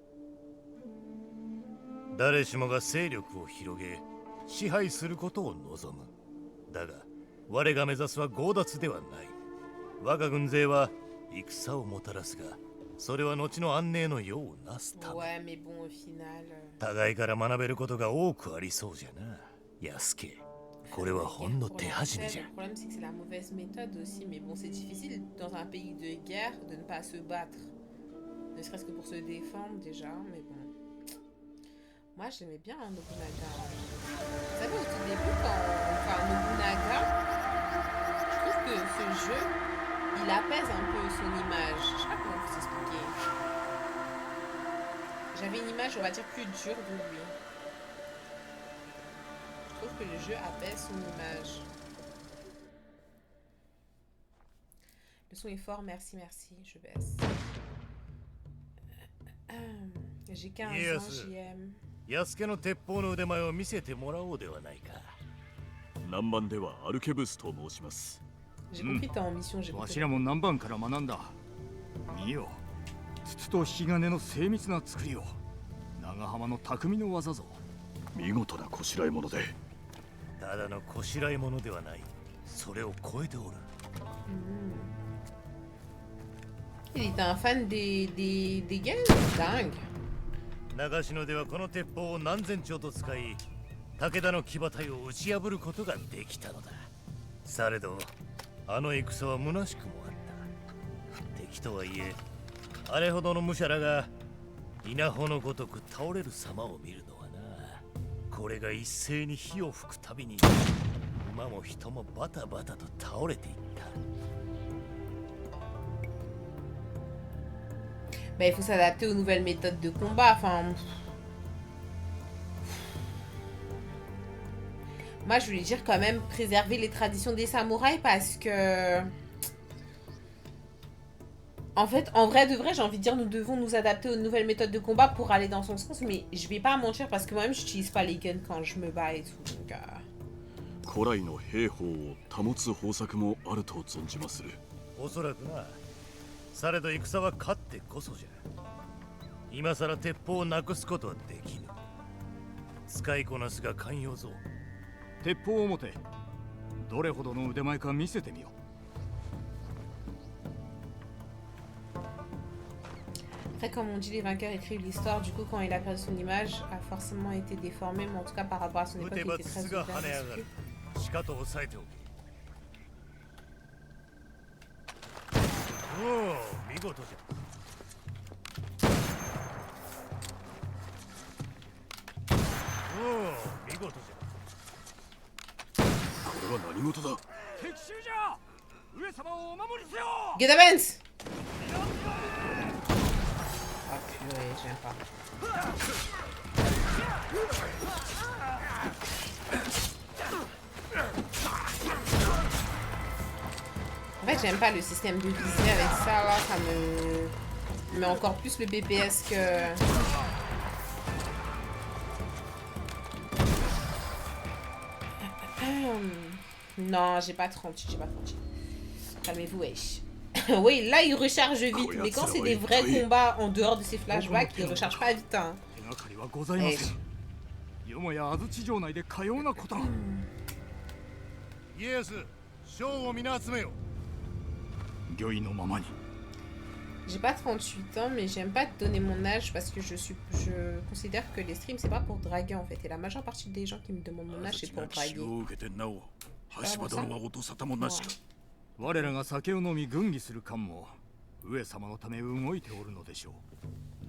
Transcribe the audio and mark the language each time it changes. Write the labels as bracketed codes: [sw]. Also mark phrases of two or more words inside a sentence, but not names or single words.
[ja] 誰しもが勢力を広げ支配することを望む。だが我が目指すは強奪ではない。我が軍勢は戦をもたらすが、それは後の安寧の世をなすため。 [fr] Ouais, mais bon, au final. [ja] 互いから学べることが多くありそうじゃな。安家、これはほんの [fr] Pour [ja] 手 [fr] la [ja] 始め [fr] trêve, [ja] じゃ。 [fr] le problème, c'est que c'est la mauvaise méthode aussi. Mais bon, c'est difficile dans un pays de guerre de ne pas se battre. Ne serait-ce que pour se défendre déjà, mais bon. Moi, j'aimais bien Nobunaga. Vous savez, au tout début, quand enfin, Nobunaga, je trouve que ce jeu, il apaise un peu son image. Je sais pas comment vous expliquer. J'avais une image, on va dire, plus dure de lui. Je trouve que le jeu apaise son image. Le son est fort, merci, merci, je baisse. J'ai 15 ans, Yes. JM. [ja] 安家の鉄砲の腕前を見せてもらおうではないか。南蛮ではアルケブスと申します。 [fr] J'ai compris, t'es en mission, j'ai [ja] わ [fr] compris. [ja] しらも南蛮から学んだ。見よ、筒と引き金の精密な作りを。長浜の匠の技ぞ。見事なこしらえ物で。ただのこしらえ物ではない。それを超えておる。 [fr] Il était un fan des games, dingue. [ja] 長篠ではこの鉄砲を何千丁と使い、武田の騎馬隊を打ち破ることができたのだ。されどあの戦は虚しくもあった。敵とはいえあれほどの武者らが稲穂のごとく倒れる様を見るのはな。これが一斉に火を吹くたびに馬も人もバタバタと倒れていった。 [fr] Bah, il faut s'adapter aux nouvelles méthodes de combat. Enfin, moi, je voulais dire quand même préserver les traditions des samouraïs parce que, en fait, en vrai de vrai, j'ai envie de dire, nous devons nous adapter aux nouvelles méthodes de combat pour aller dans son sens. Mais je vais pas mentir parce que moi-même, j'utilise pas les guns quand je me bats et tout. Donc, [ja] 古来の兵法を保つ方策もあると存じまする。おそらくな。されど戦は勝ってこそじゃ。今さら鉄砲をなくすことはできぬ。使いこなすが寛容ぞ。鉄砲を持て。どれほどの腕前か見せてみよ。 [fr] après, comme on dit, les vainqueurs écrivent l'histoire. Du coup, quand il a perdu son image, a forcément été déformé. Mais en tout cas, par rapport à son [ja] 撃 [fr] époque, [ja] て [fr] il [ja] ば [fr] était [ja] 筒 [fr] très [ja] が [fr] ouvert [ja] 跳ね上がる [fr] d'esprit.。 [ja] しかと抑えておけ。おお、見事じゃ。おお、見事じゃ。は何事だ。敵襲じゃ。上様をお守りせよ。 [en] Get the Benz! [fr] Ah purée, j'aime pas. En fait, j'aime pas le système de visée avec ça, là, ça me met encore plus le BPS que... Non, j'ai pas 30, j'ai pas 30. Calmez-vous, wesh. Oui, là, il recharge vite, mais quand c'est des vrais combats en dehors de ces flashbacks, il recharge pas vite, hein. [ja] 手がかりはございません。よもや安土城内でかようなことが。家康、将を皆集めよ。御意のままに。 [fr] J'ai pas 38 ans, mais j'aime pas donner mon âge parce que je considère que les streams c'est pas pour draguer en fait. Et la majeure partie des gens qui me demandent mon âge c'est pour draguer. [ja] 羽柴殿は音沙汰もなしか。我らが酒を飲み軍議する間も上様のため動いておるのでしょう。